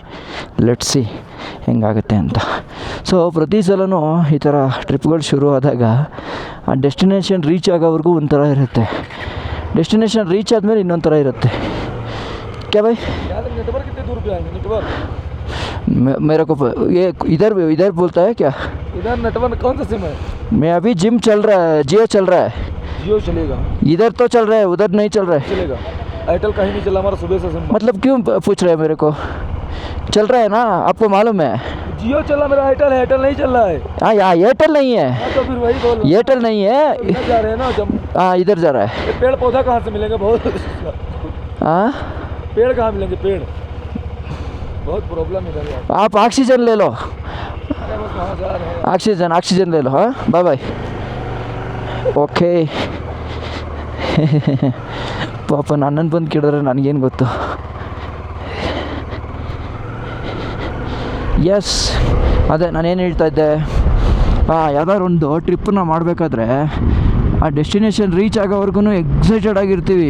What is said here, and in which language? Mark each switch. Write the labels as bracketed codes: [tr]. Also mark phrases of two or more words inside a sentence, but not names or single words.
[en] let's see [kn] ಹೆಂಗಾಗುತ್ತೆ ಅಂತ. ಸೊ ಪ್ರತಿ ಸಲವೂ ಈ ಥರ ಟ್ರಿಪ್ಗಳು ಶುರು ಆದಾಗ ಆ [en] destination reach [kn] ಆಗೋವರೆಗೂ ಒಂಥರ ಇರುತ್ತೆ. [en] destination reach [kn] ಆದಮೇಲೆ ಇನ್ನೊಂದು ಥರ ಇರುತ್ತೆ. [hi] क्या भाई? मेरे को ये इधर इधर बोलता है क्या? इधर नेटवर्क कौन सा सिम है? मैं अभी जिम चल रहा है, जियो चल रहा है, जियो चलेगा, इधर तो चल रहा है, उधर नहीं चल रहा है। चलेगा। एयरटेल कहीं नहीं चला हमारा सुबह से सिम। मतलब क्यों पूछ रहे हैं मेरे को? चल रहा है ना, आपको मालूम है? जियो चला, मेरा एयरटेल है, एयरटेल नहीं चल रहा है। हाँ यहाँ एयरटेल नहीं है, हाँ तो फिर वही बोल रहा हूँ। एयरटेल नहीं है। इधर जा रहे हैं ना जब, हाँ इधर जा रहा है। ये पेड़ पौधा कहाँ से मिलेंगे? बहुत हाँ पेड़ कहाँ मिलेंगे? पेड़ बहुत प्रॉब्लम इधर यार। आप ऑक्सीजन ले लो, अरे बस वहाँ जा रहे हैं। ऑक्सीजन ऑक्सीजन ले लो। हाँ [en] bye bye, [kn] ಓಕೆ. ಪಾಪ ನನ್ನನ್ನು ಬಂದು ಕೇಳಿದ್ರೆ ನನಗೇನು ಗೊತ್ತು. ಎಸ್ ಅದೇ ನಾನೇನು ಹೇಳ್ತಾ ಇದ್ದೆ, ಯಾವ್ದಾದ್ರು ಒಂದು ಟ್ರಿಪ್ಪನ್ನ ಮಾಡಬೇಕಾದ್ರೆ ಆ [en] destination reach [kn] ಆಗೋವರೆಗೂ ಎಕ್ಸೈಟೆಡ್ ಆಗಿರ್ತೀವಿ.